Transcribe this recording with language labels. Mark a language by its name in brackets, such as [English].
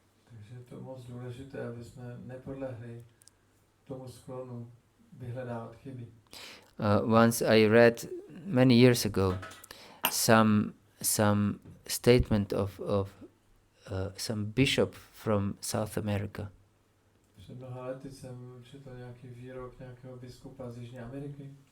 [Czech] Takže je to moc důležité, aby jsme nepodlehli tomu sklonu vyhledávat chyby. [English] Once I read many years ago some statement of some bishop from South America. [Czech] Před mnoha lety jsem četl nějaký výrok nějakého biskupa z Jižní Ameriky.